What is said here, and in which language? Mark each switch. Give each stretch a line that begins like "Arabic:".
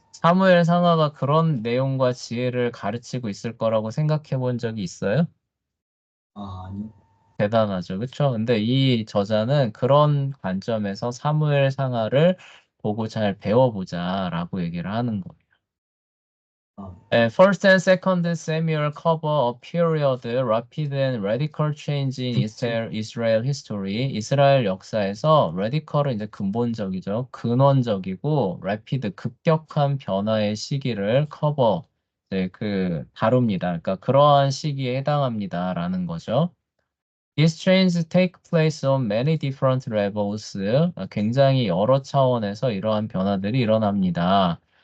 Korean: 사무엘 상하가 그런 내용과 지혜를 가르치고 있을 거라고 생각해 본 적이 있어요? 아니요. 대단하죠. 그렇죠? 근데 이 저자는 그런 관점에서 사무엘 상하를 보고 잘 배워보자라고 얘기를 하는 거예요. 아,
English: First and Second Samuel cover a period rapid and radical change in Israel history.
Korean: 이스라엘 역사에서 radical은 이제 근본적이죠. 근원적이고 rapid 급격한 변화의 시기를 cover 다룹니다. 그러니까 그러한 시기에 해당합니다라는 거죠.
English: These changes take place on many different levels.
Korean: 굉장히 여러 차원에서 이러한 변화들이 일어납니다.